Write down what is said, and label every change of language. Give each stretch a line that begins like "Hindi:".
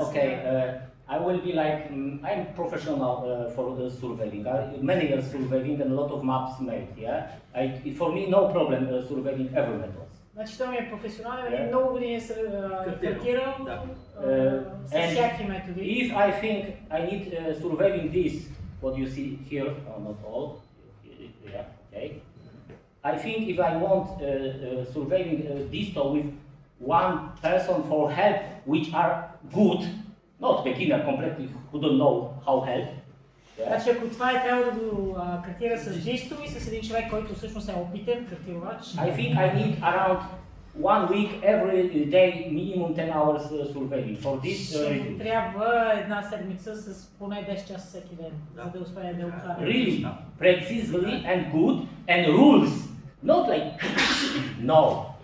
English: Okay, I will be like, I'm professional for the surveying, many years surveying and a lot of maps made, yeah? For me, no problem surveying every method.
Bulgarian: Значи той ми е професионален, много години се картирал с всякакви методи.
English: If I think I need surveying this, what you see here, not all, Yeah, okay. I think if I want surveying disto with one person for help, which are good, not beginner completely, who don't know how help. Yeah.
Bulgarian: Значи ако това е трябва да го картира с дисто и с един човек, който всъщност е опитен картировач.
English: I think I need around 1 week every day, minimum 10 hours surveying for this.
Bulgarian: Трябва една седмица с поне 10 часа всеки ден, за да успее да обхване.
English: Really, precisely and good and rules, not like no.